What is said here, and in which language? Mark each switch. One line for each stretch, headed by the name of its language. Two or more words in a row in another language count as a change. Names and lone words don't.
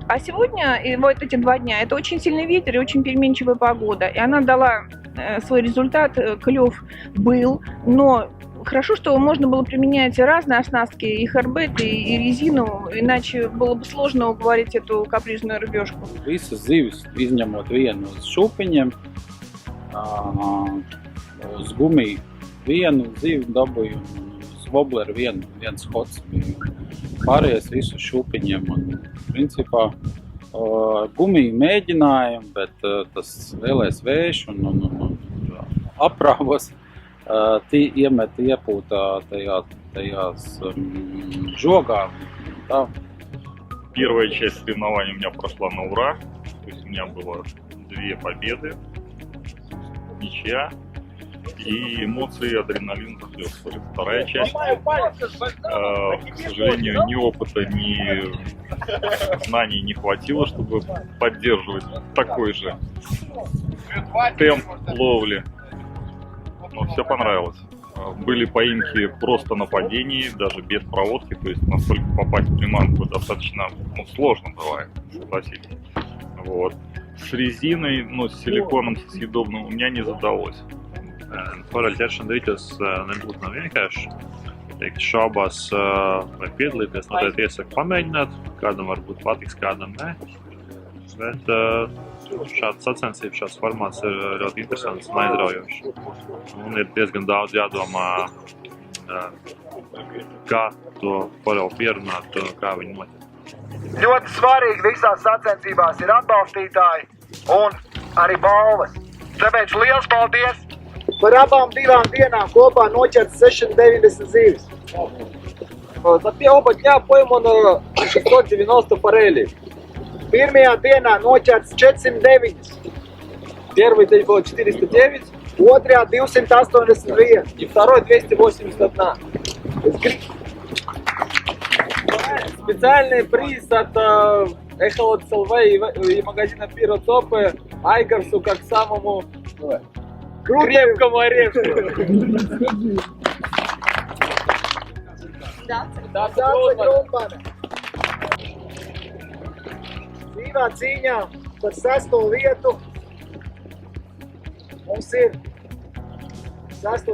Russian: А сегодня, и вот эти 2 дня, это очень сильный ветер и очень переменчивая погода, и она дала свой результат, клев был, но хорошо, что можно было применять разные оснастки, и харбет, и резину, иначе было бы сложно уговорить эту капризную рыбешку.
Latvian: Visas zivis, izņemot vienu uz šūpiņiem, uz gumiju vienu zivi dabūju, uz wobleru viens hots bija. Pārējais visu šūpiņiem. Un, principā, gumiju mēģināju, bet tas lielais vējš un aprāvos iepūtā tajās жогā.
Russian: Да. Первая часть соревнований у меня прошла на ура. То есть у меня было 2 победы, ничья. И эмоции, адреналин захлестывали. Вторая часть, к сожалению, ни опыта, ни знаний не хватило, чтобы поддерживать такой же темп ловли. Но все понравилось. Были поимки просто на падении, даже без проводки, то есть настолько попасть в приманку достаточно сложно бывает, согласитесь. Вот. С резиной, с силиконом, со съедобным у меня не задалось.
Latvian: Foreļu ķeršana rītos nebūtu nav vienkārši. Teikt, šaubās vai piedalīties, noteikti iesaku pamēģināt. Kādam varbūt patiks, kādam nē. Bet šāds sacensības, šāds formāts ir ļoti interesants un aizraujošs. Un ir diezgan daudz jādomā, kā to foreļu pierunāt, kā viņi notiek. Ļoti svarīgi visās sacensībās ir atbalstītāji un arī balvas. Tāpēc liels paldies! Par abām 2 dienām kopā noķerts 690 zivis.
Russian: За оба дня поймано 690 форелей.
Latvian: Pirmajā dienā noķerts 409.
Russian: Первый день было 409.
Latvian: Otrajā 281.
Russian: И второй 281. Специальный приз от Эхолот СЛВ и магазина Пиро Топы Айгарсу как самому крепкому орешку.
Latvian: Dzīvā cīņā par 6. vietu mums ir 6.